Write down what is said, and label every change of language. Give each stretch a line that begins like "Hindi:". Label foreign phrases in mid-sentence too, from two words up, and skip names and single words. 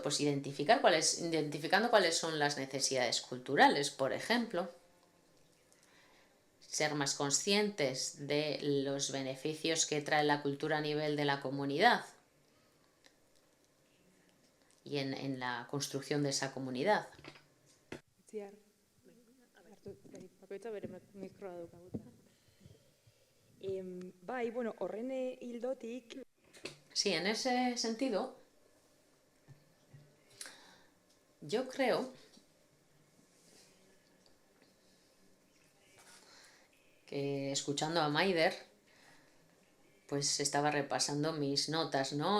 Spanish: Pues identificando cuáles son las necesidades culturales, por ejemplo. Ser más conscientes de los beneficios que trae la cultura a nivel de la comunidad y en la construcción de esa comunidad.
Basque: Bueno, horren ildotik.
Spanish: Sí, en ese sentido, yo creo que escuchando a Maider, pues estaba repasando mis notas, ¿no?